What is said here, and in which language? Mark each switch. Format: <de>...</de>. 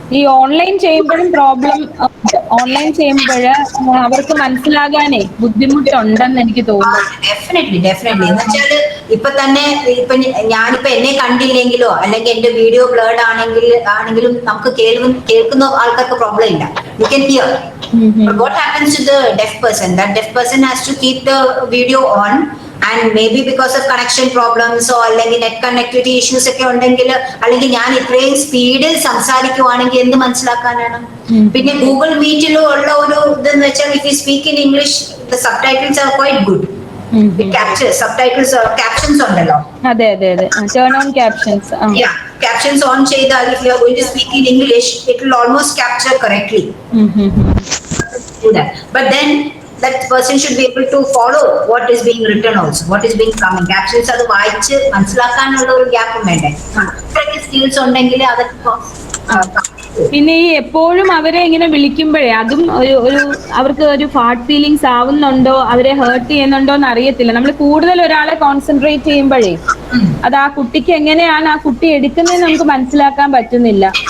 <ml>ഈ ഓൺലൈൻ ചെയ്യുമ്പോഴും problem, online ചെയ്യുമ്പോൾ അവർക്ക് മനസ്സിലാകാനേ ബുദ്ധിമുട്ടുണ്ടെന്ന് എനിക്ക് തോന്നുന്നു. ഡെഫിനറ്റ്ലി എന്ന് വെച്ചാല് ഇപ്പൊ തന്നെ ഞാനിപ്പോ എന്നെ കണ്ടില്ലെങ്കിലോ അല്ലെങ്കിൽ എന്റെ വീഡിയോ ബ്ലേർഡ് ആണെങ്കിലും നമുക്ക് കേൾക്കുന്ന ആൾക്കാർക്ക് പ്രോബ്ലം ഇല്ല.</ml> <en>You can hear. What happens to the deaf person? That deaf person has to keep the video on, and maybe because of connection problems or</en> <ml>അല്ലെങ്കിൽ നെറ്റ് കണക്ടിവിറ്റി ഇഷ്യൂസ് ഒക്കെ ഉണ്ടെങ്കിൽ, അല്ലെങ്കിൽ ഞാൻ ഇത്രയും സ്പീഡിൽ സംസാരിക്കുവാണെങ്കിൽ എന്ത് മനസ്സിലാക്കാനാണ്? പിന്നെ ഗൂഗിൾ മീറ്റിലും ഉള്ള ഒരു ഇതെന്ന് വെച്ചാൽ,</ml> <en>If you speak in English the subtitles are quite good.</en> <ml>Subtitles captions ഉണ്ടല്ലോ.</ml> <en>അതെ, turn on captions. Captions on ചെയ്താൽ, if you are going to speak in English, it will almost capture correctly. Do that. But then that person should be able to follow what is being written also, what is being coming.</en> <ml>Captions അത് വായിച്ച് മനസ്സിലാക്കാനുള്ള ഒരു ഗ്യാപ്പും വേണ്ടേ? Skills ഉണ്ടെങ്കിൽ അതൊക്കെ പിന്നെ ഈ എപ്പോഴും അവരെ ഇങ്ങനെ വിളിക്കുമ്പോഴേ അതും ഒരു അവർക്ക് ഒരു ഫാട്ട് ഫീലിങ്സ് ആവുന്നുണ്ടോ, അവരെ ഹേർട്ട് ചെയ്യുന്നുണ്ടോ എന്ന് അറിയത്തില്ല. നമ്മൾ കൂടുതൽ ഒരാളെ കോൺസെൻട്രേറ്റ് ചെയ്യുമ്പോഴേ അത് ആ കുട്ടിക്ക് എങ്ങനെയാണ് ആ കുട്ടി എടുക്കുന്നതെന്ന് നമുക്ക് മനസ്സിലാക്കാൻ പറ്റുന്നില്ല.</ml>